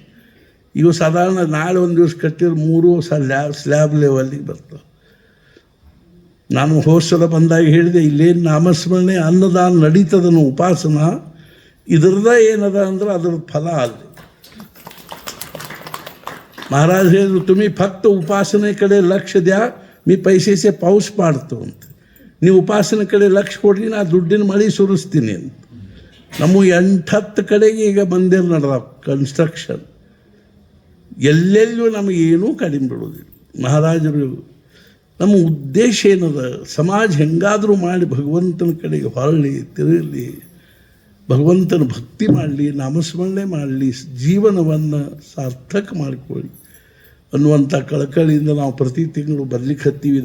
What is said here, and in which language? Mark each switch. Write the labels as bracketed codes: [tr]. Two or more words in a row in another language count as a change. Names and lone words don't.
[kn] ಇವು ಸಾಧಾರಣ ನಾಳೆ 1 ದಿವಸ ಕಟ್ಟಿದ್ರೆ 3 ಸ್ಲ್ಯಾಬ್ ಲೆವೆಲ್ಲಿಗೆ ಬರ್ತಾವೆ. ನಾನು ಹೋಸಲ ಬಂದಾಗ ಹೇಳಿದೆ, ಇಲ್ಲೇನು ನಾಮಸ್ಮರಣೆ ಅನ್ನದಾನ ನಡೀತದನ್ನು ಉಪಾಸನ, ಇದ್ರದ ಏನದ ಅಂದ್ರೆ ಅದರ ಫಲ ಅಲ್ಲಿ. महाराज ಹೇಳಿದ್ರು, [mr] तुम्ही फक्त उपासनेकडे लक्ष द्या, मी पैसेचे पाऊस पाडतो [kn] ಅಂತ. ನೀವು ಉಪಾಸನೆ ಕಡೆ ಲಕ್ಷ್ಯ ಕೊಡ್ರಿ, ನಾ ದುಡ್ಡಿನ ಮಳೆ ಸುರಿಸ್ತೀನಿ ಅಂತ. ನಮ್ಮ 8-10 ಕಡೆಗೆ ಈಗ ಮಂದಿರ ನಡೆದಾವ ಕನ್ಸ್ಟ್ರಕ್ಷನ್. ಎಲ್ಲೆಲ್ಲೂ ನಮಗೇನೂ ಕಡಿಮೆ ಬಿಡೋದಿಲ್ಲ. ಮಹಾರಾಜರು ನಮ್ಮ ಉದ್ದೇಶ ಏನದ, ಸಮಾಜ ಹೆಂಗಾದರೂ ಮಾಡಿ ಭಗವಂತನ ಕಡೆಗೆ ಹೊರಳಿ ತಿರುಗಲಿ, ಭಗವಂತನ ಭಕ್ತಿ ಮಾಡಲಿ, ನಾಮಸ್ಮರಣೆ ಮಾಡಲಿ, ಜೀವನವನ್ನು ಸಾರ್ಥಕ ಮಾಡಿಕೊಳ್ಳಿ ಅನ್ನುವಂಥ ಕಳಕಳಿಯಿಂದ ನಾವು ಪ್ರತಿ ತಿಂಗಳು ಬರ್ಲಿಕ್ಕೆ ಹತ್ತೀವಿ.